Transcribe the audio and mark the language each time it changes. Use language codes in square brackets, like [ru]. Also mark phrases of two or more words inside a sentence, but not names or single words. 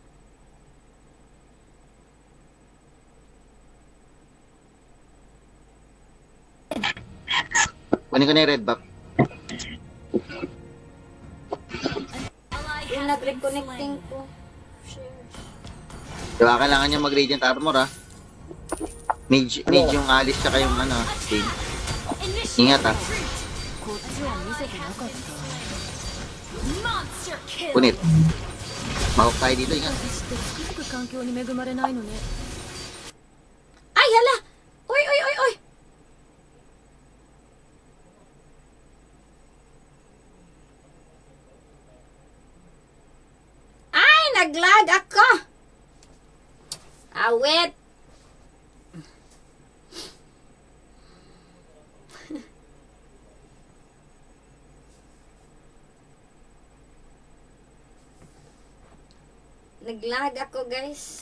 [tl] Kunin ko na yung [en] red buff. [tl] Uy, nag-reconnecting ko. Diba, kailangan niya mag- [en] radiant armor [tl] ha. Mage yung Alice tsaka yung ano, Bane. Ingat ha. [ja] こっちは見せてなかった [tl] Punit. Mahok tayo dito, ingat. [ja] 私ってつくづく環境に恵まれないのね [tl] Ay, hala! Uy! Ay, naglag ako! Awit! Naglag ako, guys.